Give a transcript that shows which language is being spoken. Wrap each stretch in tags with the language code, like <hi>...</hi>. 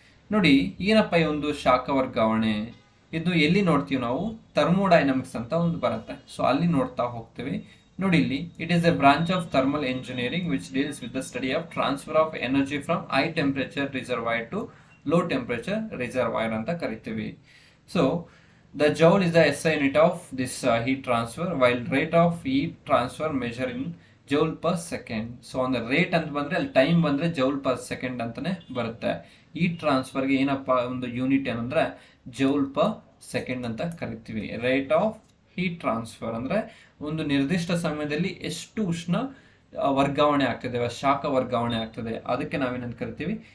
<kn>ನೋಡಿ ಏನಪ್ಪ ಈ ಒಂದು ಶಾಖ ವರ್ಗಾವಣೆ, ಇದು ಎಲ್ಲಿ ನೋಡ್ತೀವಿ ನಾವು? ಥರ್ಮೋಡೈನಮಿಕ್ಸ್ ಅಂತ ಒಂದು ಬರುತ್ತೆ, ಸೊ ಅಲ್ಲಿ ನೋಡ್ತಾ ಹೋಗ್ತೀವಿ. ನೋಡಿ ಇಲ್ಲಿ,</kn> <en>it is a branch of thermal engineering which deals with the study of transfer of energy from high temperature reservoir to low temperature reservoir</en> <kn>ಅಂತ ಕರಿತೀವಿ.</kn> <en>So the joule is the SI unit of this heat transfer, while rate of heat transfer measure in joule per second.</en> <kn>So ಅಂದ್ರೆ rate ಅಂತ ಬಂದ್ರೆ ಅಲ್ಲಿ time ಬಂದ್ರೆ joule per second ಅಂತಾನೆ ಬರುತ್ತೆ. Heat ಟ್ರಾನ್ಸ್ಫರ್ಗೆ ಏನಪ್ಪ ಒಂದು ಯೂನಿಟ್ ಏನಂದ್ರೆ ಜೌಲ್ ಪರ್ ಸೆಕೆಂಡ್ ಅಂತ ಕರಿತೀವಿ. ರೇಟ್ ಆಫ್ ಹೀಟ್ ಟ್ರಾನ್ಸ್ಫರ್ ಅಂದ್ರೆ ಒಂದು ನಿರ್ದಿಷ್ಟ ಸಮಯದಲ್ಲಿ ಎಷ್ಟು ಉಷ್ಣ ವರ್ಗಾವಣೆ ಆಗ್ತದೆ, ಶಾಖ ವರ್ಗಾವಣೆ ಆಗ್ತದೆ, ಅದಕ್ಕೆ ನಾವೇನಂತ ಕರಿತೀವಿ?</kn>